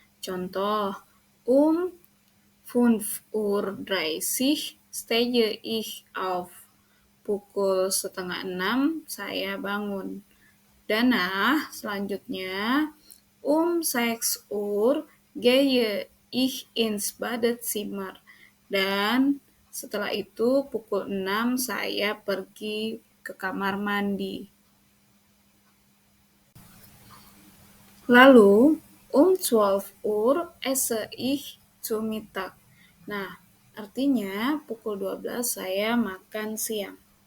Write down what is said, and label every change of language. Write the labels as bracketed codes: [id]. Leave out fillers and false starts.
[de] Contoh, 5:30 stehe ich auf. [id] Pukul 5:30 saya bangun. [de] Danach selanjutnya 6 Uhr gehe ich ins Badezimmer. [id] Dan setelah itu pukul 6 saya pergi ke kamar mandi. [de] Lalu 12 Uhr esse ich zu Mittag. [id] Nah, artinya pukul 12 saya makan siang.